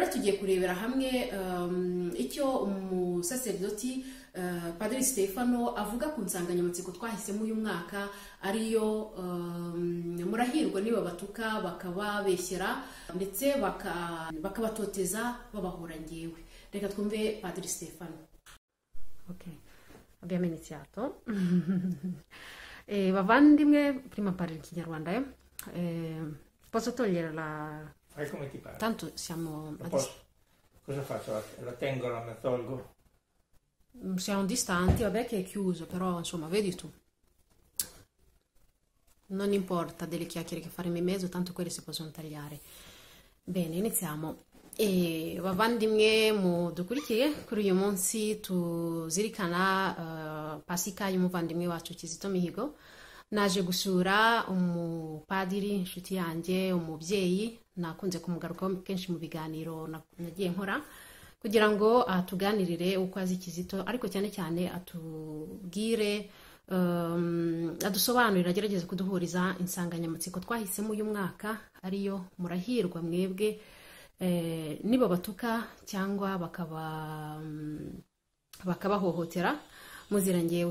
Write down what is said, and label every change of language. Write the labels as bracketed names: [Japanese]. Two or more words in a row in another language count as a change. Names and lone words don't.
[Kinyarwanda] tugiye kurebera hamwe icyo umusaserdoti Padiri Stefano avuga ku nsanganyamatsiko twahisemo uyu mwaka ariyo murahirwa niba batuka bakababeshyera ndetse bakabatoteza babahora ngewe. Reka twumve Padiri Stefano. [Italian] Ok, abbiamo iniziato. Bavandimwe, prima parlo in Kinyarwanda. Posso togliere la... Fai come ti pare. Tanto siamo... Cosa faccio? La tengo, la tolgo? Siamo distanti, vabbè che è chiuso, però insomma, vedi tu. Non importa delle chiacchiere che faremo in mezzo, tanto quelle si possono tagliare. Bene, iniziamo. [Kinyarwanda] Bavandimwe mudukurikiye kuri uyu munsi tuzirikana Pasika y'umuvandimwe wacu Kizito Mihigo. Naje gusura umupadiri inshuti yanjye, umubyeyi nakunze kumugarukaho kenshi mu biganiro nagiye nkora kugira ngo atuganirire uko azi Kizito, ariko cyane cyane atubwire adusobanurira, agerageza kuduhuriza insanganyamatsiko twahisemo uyu mwaka ariyo murahirwa mwebwe niba batuka cyangwa bakabahohotera muzira ngewe.